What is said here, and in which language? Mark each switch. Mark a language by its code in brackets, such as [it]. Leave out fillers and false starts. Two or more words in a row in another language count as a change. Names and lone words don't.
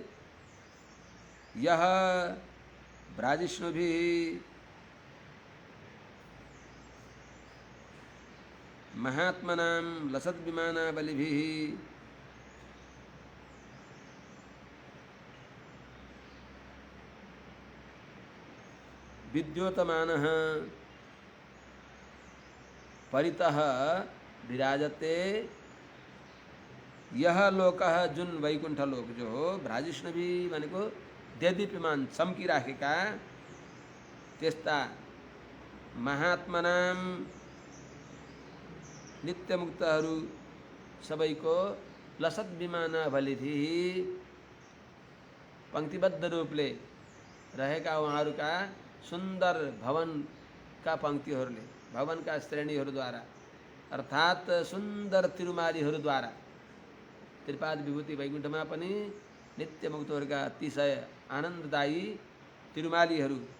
[sa] यह भ्राजिष्णुभिः महात्मनां लसद्विमाना बलिभिः विद्योतमानः परितः विराजते। यह लोकः [ne] जुन वैकुण्ठ लोक जो हो भ्राजिष्णुभी भनेको देदीप्यमान चम्किराखेका त्यस्ता महात्मनाम नित्यमुक्तहरू सबैको [sa] लसत विमाना बलिभिः [ne] पंक्तिबद्ध रूपले रहेका उहाँहरूका सुन्दर भवनका पंक्तिहरूले भवनका श्रेणीहरूद्वारा अर्थात् सुन्दर तिरुमालीहरूद्वारा त्रिपाद विभूति वैकुण्ठमा पनि नित्यमुक्तहरूका अतिशय आनन्ददायी तिरुमालीहरू